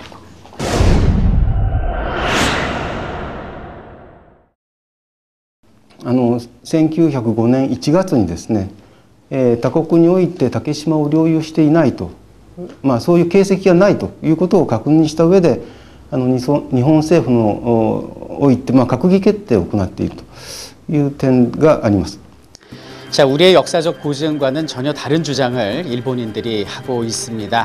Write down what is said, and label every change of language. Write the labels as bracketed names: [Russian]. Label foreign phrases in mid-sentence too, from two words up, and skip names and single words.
[Japanese] 。1905 年1月にですね、他国において竹島を領有していないと、そういう形跡がないということを確認した上で、日本政府のおいて閣議決定を行っているという点があります。 [Korean] 자, 우리의 역사적 고증과는 전혀 다른 주장을 일본인들이 하고 있습니다.